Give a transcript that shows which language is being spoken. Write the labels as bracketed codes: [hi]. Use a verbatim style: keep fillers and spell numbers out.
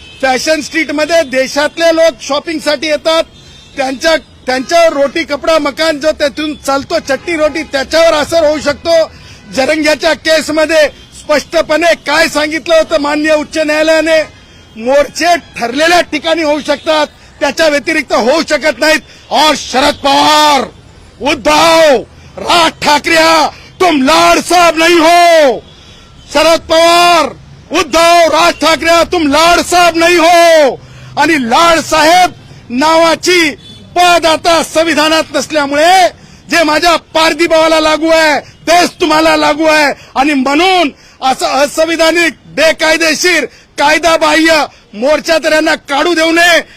[mr] Fashion स्ट्रीटमध्ये देशातले लोक शॉपिंगसाठी येतात, त्यांच्या त्यांच्या रोटी कपडा मकान जो त्यातून चालतो चटणी रोटी त्याच्यावर असर होऊ शकतो. जरंग्याच्या केसमध्ये स्पष्टपणे काय सांगितलं होतं माननीय उच्च न्यायालयाने? मोर्चे ठरलेल्या ठिकाणी होऊ शकतात, त्याच्या व्यतिरिक्त होऊ शकत नाहीत. [hi] और शरद पवार, उद्धव, राज ठाकरे तुम लाड साहब नहीं हो. [mr] शरद पवार, उद्धव, राज ठाकरे तुम लाड साहेब नाही हो. आणि लाड साहेब नावाची पद आता संविधानात नसल्यामुळे जे माझ्या पारधी भावाला लागू आहे तेच तुम्हाला लागू आहे. आणि म्हणून असं असंविधानिक, बेकायदेशीर, कायदाबाह्य मोर्चा तर यांना काढू देऊ नये.